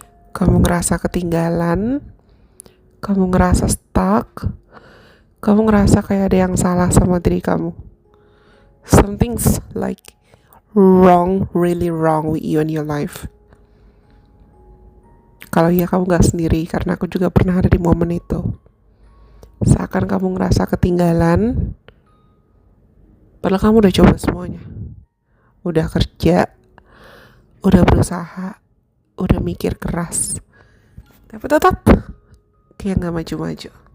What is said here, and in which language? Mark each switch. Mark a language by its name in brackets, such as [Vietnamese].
[Indonesian] Kamu ngerasa ketinggalan, kamu ngerasa stuck, kamu ngerasa kayak ada yang salah sama diri kamu. [English] Something's like wrong, really wrong with you and your life. [Indonesian] Kalau iya kamu gak sendiri, karena aku juga pernah ada di momen itu. Seakan kamu ngerasa ketinggalan, padahal kamu udah coba semuanya. Udah kerja, udah berusaha, udah mikir keras, tapi tetap kayak gak maju-maju.